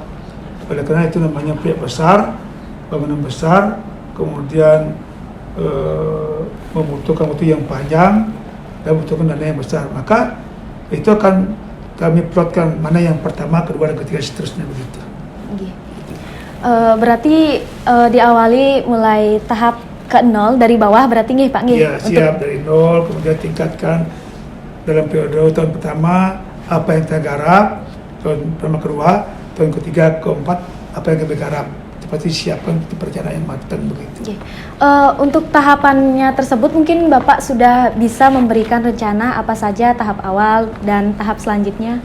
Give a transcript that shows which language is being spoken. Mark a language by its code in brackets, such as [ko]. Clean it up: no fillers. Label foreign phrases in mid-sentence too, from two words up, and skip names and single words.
[id] Oleh karena itu namanya proyek besar, bangunan besar, kemudian membutuhkan waktu yang panjang dan membutuhkan dana yang besar. Maka itu akan kami plotkan mana yang pertama, kedua, dan ketiga, seterusnya begitu. Berarti diawali mulai tahap ke-0 dari bawah berarti nggih Pak nggih? Iya, siap dari nol, kemudian tingkatkan dalam periode tahun pertama apa yang kita garap, tahun pertama kedua, tahun ketiga, keempat apa yang kami garap. Seperti siapkan perencanaan yang matang begitu. Untuk tahapannya tersebut mungkin Bapak sudah bisa memberikan rencana apa saja tahap awal dan tahap selanjutnya?